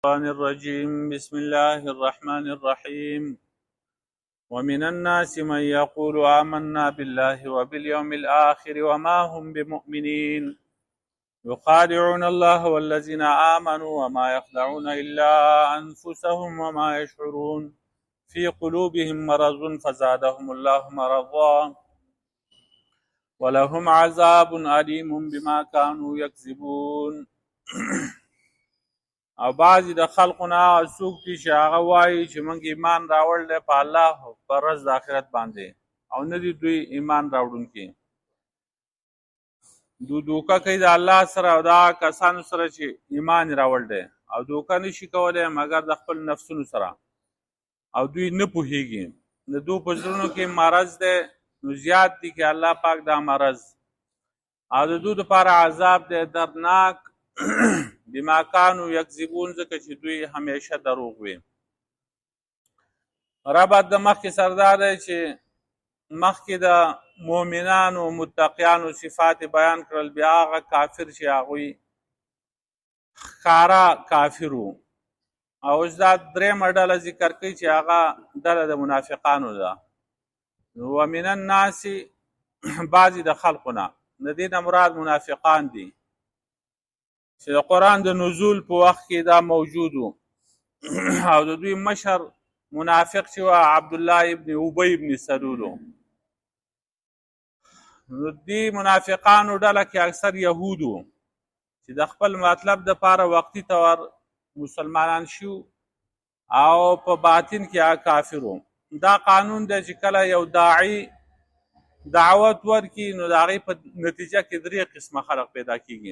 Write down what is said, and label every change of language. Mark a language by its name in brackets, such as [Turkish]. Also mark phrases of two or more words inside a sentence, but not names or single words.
[Arabic] الشيطان الرجيم بسم الله الرحمن الرحيم ومن الناس من يقول آمنا بالله وباليوم الآخر وما هم بمؤمنين يخادعون الله والذين آمنوا وما يخدعون إلا أنفسهم وما يشعرون في قلوبهم مرض فزادهم الله مرضا ولهم عذاب أليم بما كانوا يكذبون. [Pashto] او بعضې د خلقونه څوک دي چې هغه وایي چې موږ ایمان راوړل دی په الله په ورځ د آخرت باندې، او نه دي دوی ایمان راوړونکي. دوی دوکه کوي د الله سره او د هغه کسانو سره چې ایمان یې راوړل دی، او دوکه نشي کولی مګر د خپل نفسونو سره، او دوی نه پوهېږي. د دوی په زړونو کې مرض دی، نو زیات دي کې الله پاک دا مرض، او د دوی دپاره عذاب دی دردناک [Arabic] بما كانوا یکذبون، [Pashto] ځکه چې دوی همیشه دروغ وي. ربط د مخکې سره دا دی چې مخکې د مؤمنانو متقیانو صفات بیان کړل، بیا هغه کافر چې هغوی ښکاره کافر وو، او اوس دا درېیمه ډله ذکر کوي چې هغه ډله د منافقانو ده. [Arabic] ومن الناس [Pashto] بعضې د خلقو نه، د دې نه مراد منافقان دي چې د قرآن د نزول په وخت کې دا موجود و، او د دوی مشر منافق چې و عبدالله ابن ابی ابن سلول و. نو دې منافقانو ډله کې اکثر یهود و چې د خپل مطلب دپاره وقتي طور مسلمانان شو، او په باطن کې هغه کافر و. دا قانون دی چې کله یو داعي دعوت ورکړي نو د هغې په نتیجه کې درې قسمه خلق پیدا کېږي.